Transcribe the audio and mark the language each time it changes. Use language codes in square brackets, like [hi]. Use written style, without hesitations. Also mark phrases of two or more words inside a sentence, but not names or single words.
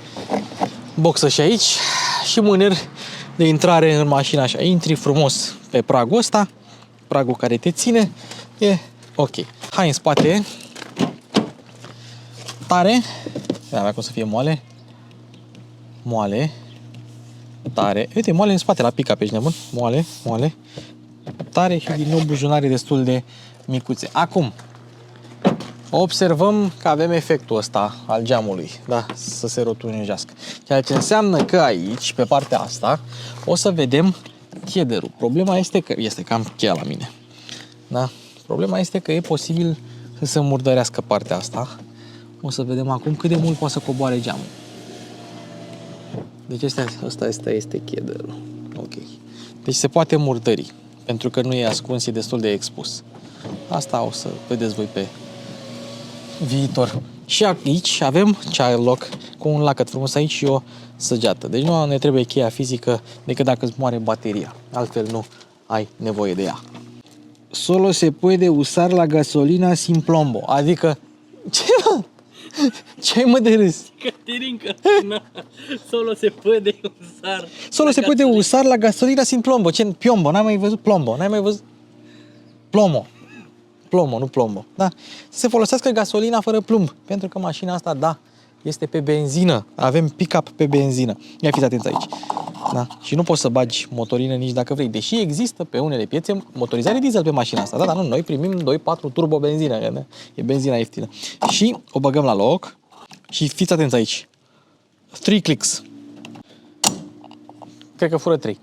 [ro] Boxă și aici și mâner de intrare în mașină așa. Intri frumos pe pragul ăsta, pragul care te ține. E ok. Hai în spate. Tare. Avea cum să fie moale. Moale. Tare. Uite, moale în spate la pick-up, ești nebun? Moale, moale. Tare și din nou buzunare destul de micuțe. Acum, observăm că avem efectul ăsta al geamului, da? Să se rotunjească. Ceea ce înseamnă că aici, pe partea asta, o să vedem cheaderul. Problema este că este cam cheia la mine. Da? Problema este că e posibil să se murdărească partea asta. O să vedem acum cât de mult poate să coboare geamul. Deci ăsta este cheaderul. Ok. Deci se poate murdări, pentru că nu e ascuns, e destul de expus. Asta o să vedeți voi pe viitor. Și aici avem [en] child lock [ro] cu un lacăt frumos aici și o săgeată. Deci nu ne trebuie cheia fizică decât dacă îți moare bateria. Altfel nu ai nevoie de ea. [es] Solo se puede usar la gasolina sin plombo. [ro] Adică, ce mă? Ce ai mă de râs? Caterinca, [es] solo se puede usar. Solo se puede usar la gasolina sin plombo. [ro] Ce? Piombo, n-ai mai văzut plombo, n-ai mai văzut plomo. Plomo, nu plombo. Da? Să se folosească gasolina fără plumb, pentru că mașina asta, da, este pe benzină. Avem pick-up pe benzină. Ia fiți atenți aici. Da? Și nu poți să bagi motorină nici dacă vrei. Deși există pe unele piețe motorizare diesel pe mașina asta. Da, dar nu, noi primim 2.4 turbo benzină. Da? E benzina ieftină. Și o băgăm la loc și fiți atenți aici. 3 clicks. Cred că fură 3.